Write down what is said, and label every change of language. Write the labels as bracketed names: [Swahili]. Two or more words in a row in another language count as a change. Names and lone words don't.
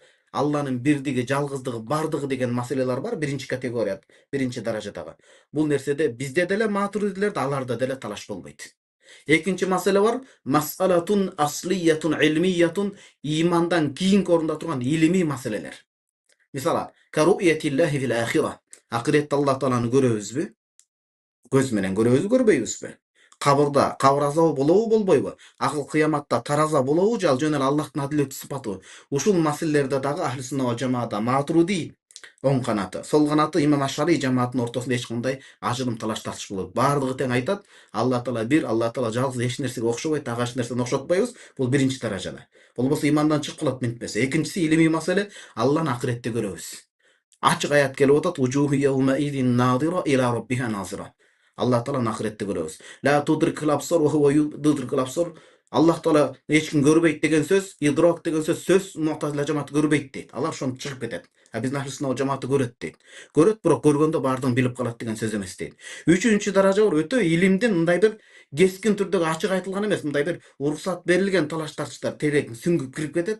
[Kyrgyz] Алланын бирдиги, жалгыздыгы, бардыгы деген маселелер бар, биринчи категория, биринчи даражадагы. Бул нерседе бизде деле Матуридилерде, аларда деле талаш болбойт. Экинчи маселе бар. [Arabic] مسألة أصلية علمية, [Kyrgyz] имандан кийинки орунда турган илимий маселелер. [Arabic] Мисалы, كرؤية الله في الآخرة. [Kyrgyz] Акыретте Аллах Тааланы көрөбүзбү? Көз менен көрөбүзбү, көрбөйбүзбү? Кабырда кабыр азабы болобу, болбойбу? Акыл кыяматта тараза болобу, же ал жөн эле Аллахтын адилеттүү сыпатыбы? Ушул маселелерде дагы Ахлу сунна вал жамаада Матуриди оң канаты, сол канаты имам Ашари жамаатынын ортосунда эч кандай ажырым талаш тартыш болбойт. Бардыгы тең айтат, Алла Таала бир, Алла Таала жалгыз, эч нерсеге окшобойт, ага эч нерсени окшотпойбуз. Бул биринчи даражада. Болбосо имандан чыгып калат мынтпесе. Экинчиси илимий маселе, Алланы акыретте көрөбүз. [Arabic] Ачык аят келип атат: "وجوه يومئذ ناضرة إلى ربها ناظرة". [Kyrgyz] Аллах Тааланы акыретте көрөбүз. [Arabic] لا تدركه الأبصار وهو يدرك الأبصار. [Kyrgyz] Аллах Таала эч ким көрбөйт деген сөз, идрок деген сөз Муътазила жамааты көрбөйт дейт. Алар ошону чыгып кетет. Биздин Ахлу сунна вал жамааты көрөт дейт. Көрөт, бирок көргөндө бардыгын билип калат деген сөз эмес дейт. Үчүнчү даража бар, өтө илимдин мындай бир кескин түрдөгү ачык айтылган эмес, мындай бир уруксат берилген талаш тартыштар терең сүңгүп кирип кетет.